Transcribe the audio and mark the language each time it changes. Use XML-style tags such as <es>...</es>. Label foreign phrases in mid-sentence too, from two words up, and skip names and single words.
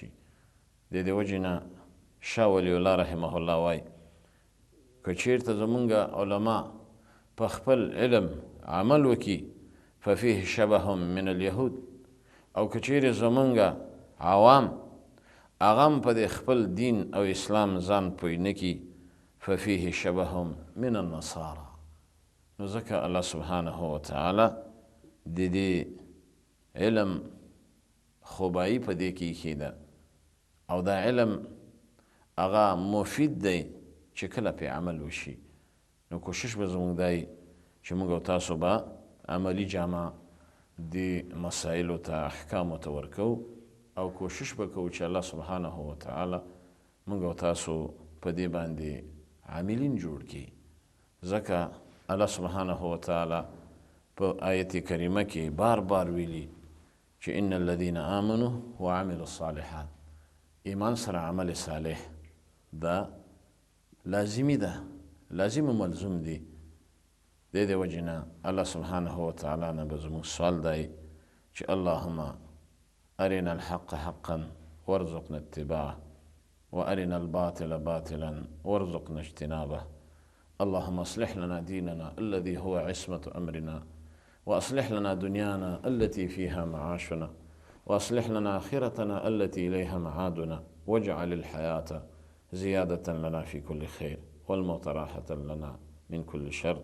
<ps>د دې وجې نه شاه ولی الله</ps> <ar>رحمه الله</ar> <ps>وایي که چیرته زمونږ علما په خپل علم عمل وکړي</ps> <ar>ففیه شبه من الیهود،</ar> <ps>او که چیرې زمونږ عوام هغه هم په دې خپل دین او اسلام ځان پوی نه کړي</ps> <ar>ففیه شبه من النصارى.</ar> <ps>نو ځکه الله</ps> <ar>سبحانه وتعالی</ar> <ps>د دې علم خوبایی په دې کې ایښې ده او دا علم هغه مفید دی چې کله پې عمل وشي. نو کوشش به زموږ دی چې موږ او تاسو به عملي جامه دې مسایلو ته احکامو ته ورکوو او کوشش به کوو چې الله</ps> <ar>سبحانه وتعالی</ar> <ps>موږ او تاسو په دې باندې عاملین جوړ کړي. ځکه الله</ps> <ar>سبحانه وتعالی</ar> <ps>په آیت کریمه کې بار بار ویلي چې</ps> <ar>ان الذین آمنوا وعملوا الصالحات،</ar> <ps>ایمان سره عمل صالح دا لازمی ده، لازم و ملزوم دی. د دې وجې نه الله</ps> <ar>سبحانه وتعالی</ar> <ps>نه به زموږ سوال دی چې</ps> <ar>اللهم ارنا الحق حقا وارزقنا اتباعه وارنا الباطل باطلا وارزقنا اجتنابه. اللهم اصلح لنا ديننا الذي هو عصمة أمرنا، وأصلح لنا دنيانا التي فيها معاشنا، وأصلح لنا آخرتنا التي إليها معادنا، واجعل الحياة زيادة لنا في كل خير والموت راحة لنا من كل شر.</ar>